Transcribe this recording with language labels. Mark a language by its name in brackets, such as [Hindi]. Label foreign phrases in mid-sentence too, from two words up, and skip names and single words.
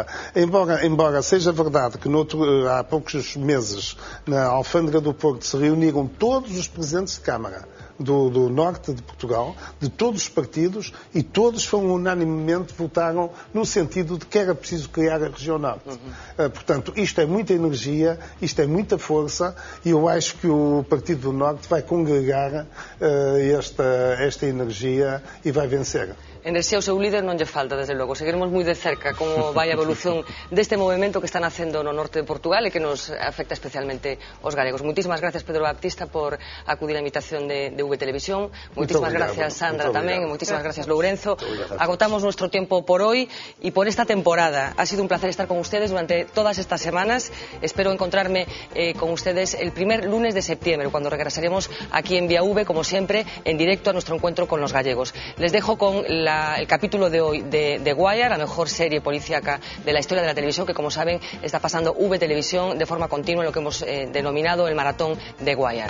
[Portuguese] Embora seja verdade que há poucos meses, na Alfândega do Porto, se reuniram todos os presidentes de Câmara do norte de Portugal, de todos os partidos, e todos unanimemente votaram no sentido de que era preciso criar a região norte. Portanto, isto é muita energia, isto é muita força, e eu acho que o Partido do Norte vai congregar esta energia e vai vencer. [Galician] Enerxía ao seu líder non lle falta, desde logo. Seguiremos moi de cerca como vai a evolución deste movimento que están facendo no norte de Portugal e que nos afecta especialmente aos galegos. Moitísimas gracias, Pedro Baptista, por acudir á invitación de V Televisión. Moitísimas gracias, Sandra, tamén, e moitísimas gracias, Lourenzo. [Spanish] Agotamos nuestro tiempo por hoy y por esta temporada. Ha sido un placer estar con ustedes durante todas estas semanas. Espero encontrarme con ustedes el primer lunes de septiembre, cuando regresaremos aquí en Vía V, como siempre, en directo a nuestro encuentro con los gallegos. Les dejo con el capítulo de hoy de The Wire, la mejor serie policíaca de la historia de la televisión, que, como saben, está pasando V Televisión de forma continua en lo que hemos denominado el maratón The Wire.